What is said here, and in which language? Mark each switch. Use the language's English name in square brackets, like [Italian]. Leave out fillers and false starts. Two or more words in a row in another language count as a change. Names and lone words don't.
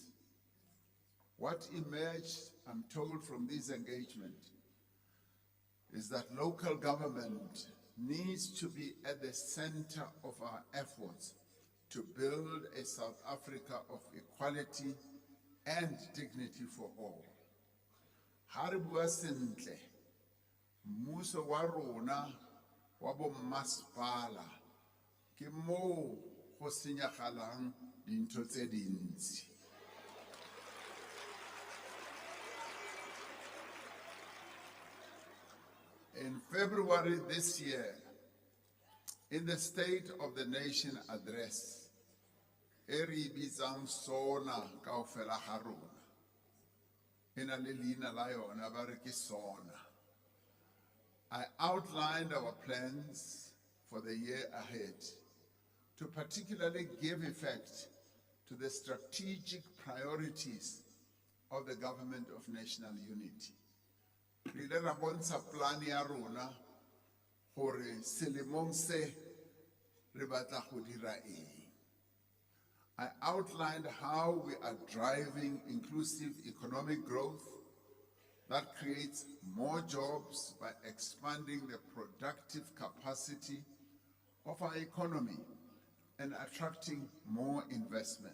[English] What emerged, I'm told, from this engagement is that local government needs to be at the center of our efforts to build a South Africa of equality and dignity for all. [Southern Sotho] Ha re bua sentle, mmuso wa rona wa bo mmasepala ke moo go senyagalang dintho tse dintsi. [English] In February this year, in the State of the Nation address, [Southern Sotho] e re bitsang SONA kaofela ha rona, e na le leina la yona ba re ke SONA, [English] I outlined our plans for the year ahead to particularly give effect to the strategic priorities of the Government of National Unity. [Southern Sotho] Re ile ra bontsha plan ya rona gore selemong se re batla go dira eng. [English] I outlined how we are driving inclusive economic growth that creates more jobs by expanding the productive capacity of our economy and attracting more investment.